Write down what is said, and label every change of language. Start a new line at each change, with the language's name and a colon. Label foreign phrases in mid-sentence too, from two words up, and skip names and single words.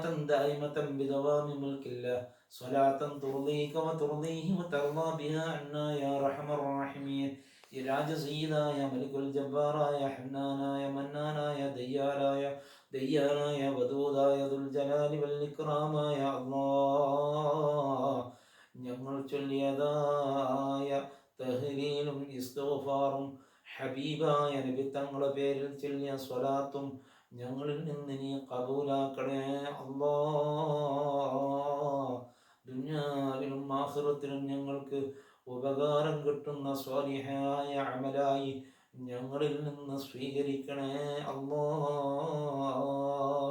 Arabic: دائمة بدوام ملك الله صلاة ترضيك وترضيه وترضى بها عنا يا أرحم الراحمين يا راج سيدا يا ملك الجبار يا حنانا يا منانا يا ديانا يا ودودا يا ذو الجلال والإكرام يا الله
Malayalam: ഞങ്ങൾ ചൊല്ലിയതായ തഹ്ലീലും ഇസ്തിഗ്ഫാറും ഹബീബായ നബി തങ്ങളുടെ പേരിൽ ചൊല്ലിയ സ്വലാത്തും ഞങ്ങളിൽ നിന്ന് നീ ഖബൂലാക്കണേ അല്ലാഹ്. ദുനിയാവിലും ആഖിറത്തിലും ഞങ്ങൾക്ക് ഉപകാരം കിട്ടുന്ന സ്വാലിഹായ അമലായി ഞങ്ങളിൽ നിന്ന് സ്വീകരിക്കണേ അല്ലാഹ്.